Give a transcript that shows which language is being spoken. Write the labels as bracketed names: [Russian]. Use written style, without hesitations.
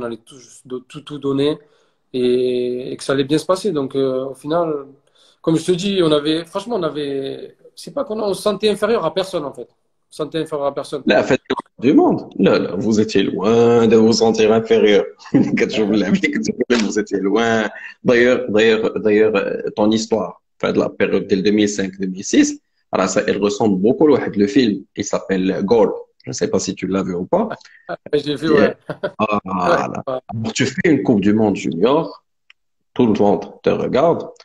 [French] On allait tout donner et que ça allait bien se passer. Donc, au final, comme je te dis, franchement, c'est pas on se sentait inférieur à personne, en fait. On se sentait inférieur à personne. لا faites la Coupe du monde. Là, vous étiez loin de vous sentir inférieur. [Arabic] كتشوف اللعب اللي كنتو كتلعب, [French] vous étiez loin. D'ailleurs, ton histoire, enfin, de la période dès 2005-2006, alors ça, elle ressemble beaucoup à le film. Il s'appelle Goal. Je ne sais pas si tu l'as vu ou pas. J'ai vu, Et, ouais. Ouais, voilà. Alors, tu fais une Coupe du Monde junior, tout le monde te regarde.